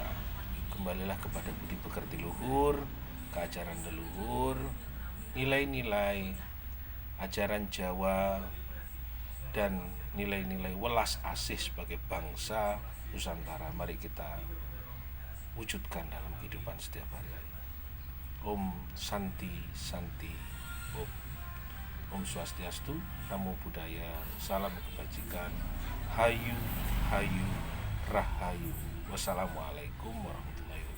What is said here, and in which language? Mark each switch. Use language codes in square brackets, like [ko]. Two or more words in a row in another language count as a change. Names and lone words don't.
[id] Kembalilah kepada budi pekerti luhur, keajaran leluhur, nilai-nilai ajaran Jawa, dan nilai-nilai welas asih sebagai bangsa Nusantara. Mari kita wujudkan dalam kehidupan setiap hari. [sa] Om Santi Santi Om. Om Swastiastu, [pi] Namo Buddhaya, [id] salam kebajikan, [jv] Hayu Hayu Rahayu. [ar] والسلام عليكم ورحمة الله وبركاته.